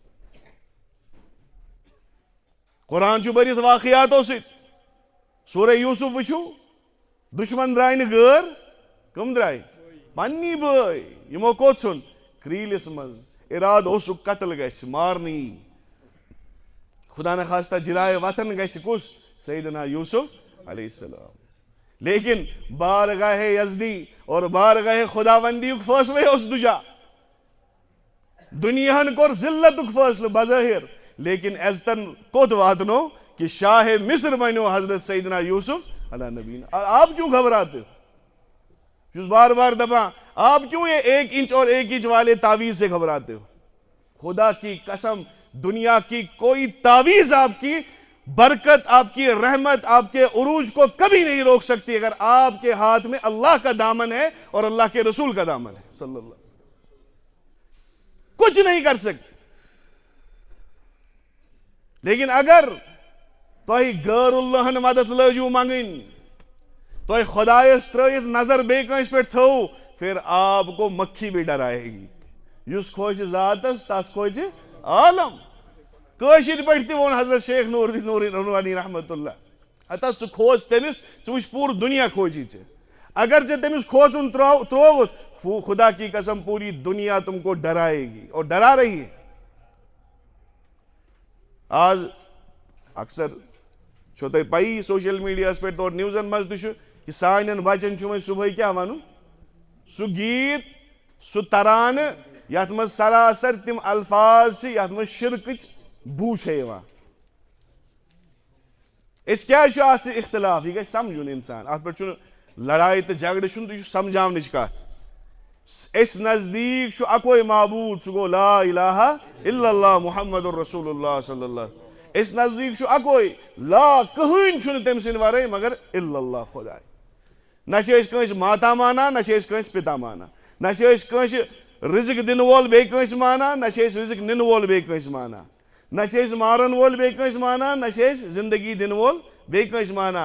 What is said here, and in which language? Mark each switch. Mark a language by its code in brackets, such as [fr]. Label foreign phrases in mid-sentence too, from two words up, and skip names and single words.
[ks] قرآن چھُ بٔرِتھ واقعاتو سۭتۍ سورہ یوٗسف وٕچھِو دُشمن درٛاے نہٕ غٲر کٕم درٛاے پننی بٲے یِمو کوٚت ژھُن کرٛیٖلِس منٛز ارادٕ اوسُکھ قتل گژھِ مارنہٕ یی خدا نخواستہ جرایے وطن گژھِ کُس سیدنا یوٗسف علیہ السلام لیکن بارگاہ یزدی اور بارگاہ خداوندی یُک فٲصلے اوس دُجا دُنیاہن کوٚر ذلتُک فٲصلہٕ بظٲہر لیکن عزتن کوٚت واتنو کہ شاہ مصر بنیو حضرت سیدنا یوسف علیہ نبینا [ur] آپ کیوں گھبراتے ہو [ks] چھُس بار بار دپان [ur] آپ کیوں یہ 1 انچ اور 1 انچ والے تعویذ سے گھبراتے ہو خدا کی قسم دنیا کی کوئی تعویذ آپ کی برکت آپ کی رحمت آپ کے عروج کو کبھی نہیں روک سکتی اگر آپ کے ہاتھ میں اللہ کا دامن ہے اور اللہ کے رسول کا دامن ہے صلی اللہ کچھ نہیں کر سکتے [ks] لیکن اگر تۄہہِ غٲر اللہن مدد لٲجِو منگٕنۍ تۄہہِ خۄدایس ترٲیِتھ نظر بیٚیہِ کٲنٛسہِ پٮ۪ٹھ تھٲوٕ [ur] پھر آپ کو مکھی بھی ڈرائے گی [ks] یُس کھوژِ ذاتس تس کھوژِ عالم کٲشِر پٲٹھۍ تہِ ووٚن حضرت شیخ نوٗروانی رحمت اللہ ہتا ژٕ کھوژ تٔمِس ژٕ وٕچھ پوٗرٕ دُنیا کھوجی ژےٚ اگر ژےٚ تٔمِس کھوژُن ترٛووُتھ [ur] خدا کی قسم پوری دنیا تم کو ڈرائے گی اور ڈرا رہی ہے. [ks] آج اکثر چھو تۄہہِ پَیی سوشل میڈیاہس پٮ۪ٹھ تور نِوزن منٛز تہِ چھُ کہِ سانٮ۪ن بچن چھُ وۄنۍ صُبحٲے کیٛاہ وَنُن سُہ گیٖت سُہ ترانہٕ یتھ منٛز سراسر تِم الفاظ چھِ یتھ منٛز شرکٕچ بوٗ چھےٚ یِوان. أسۍ کیٛازِ چھُ اتھ سۭتۍ اختلاف یہِ گژھِ سمجھُن انسان اتھ پٮ۪ٹھ چھُنہٕ لڑایہِ تہٕ جگڑٕ چھُنہٕ تہٕ یہِ چھُ سمجھاونٕچ کتھ. اس نزدیک چھُ اکوے معبوٗد سُہ گوٚو لا الہ الا اللہ محمد رسول اللہ صلی اللہ. اس نزدیک چھُ اکوے لا کٕہٕنۍ چھُنہٕ تٔمۍ سٕنٛدِ ورٲے مگر الا اللہ خۄداے. نہ چھِ أسۍ کٲنٛسہِ ماتا مانان نہ چھِ أسۍ کٲنٛسہِ پِتا مانان نہ چھِ أسۍ کٲنٛسہِ رِزق دِنہٕ وول بیٚیہِ کٲنٛسہِ مانان نہ چھِ أسۍ رِزق نِنہٕ وول بیٚیہِ کٲنٛسہِ مانان نہ چھِ أسۍ مارن وول بیٚیہِ کٲنٛسہِ مانان نہ چھِ أسۍ زندگی دِنہٕ وول بیٚیہِ کٲنٛسہِ مانان.